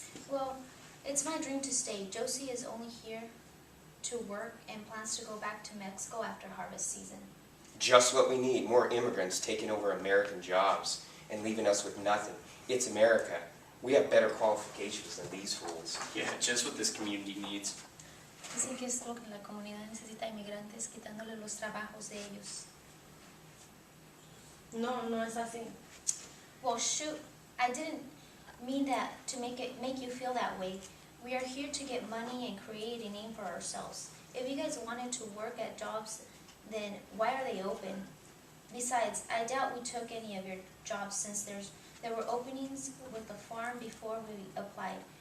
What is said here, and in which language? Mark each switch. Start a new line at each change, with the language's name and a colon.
English: Well, it's my dream to stay. Josie is only here to work and plans to go back to Mexico after harvest season. Just what we need, more immigrants taking over American jobs and leaving us with nothing. It's America. We have better qualifications than these fools. Yeah, just what this community needs.
Spanish: Dicen que es lo que la comunidad necesita, inmigrantes quitándole los trabajos de ellos. No es así.
English: Well, shoot, I didn't mean that to make you feel that way. We are here to get money and create a name for ourselves. If you guys wanted to work at jobs, then why are they open? Besides, I doubt we took any of your jobs since there were openings with the farm before we applied.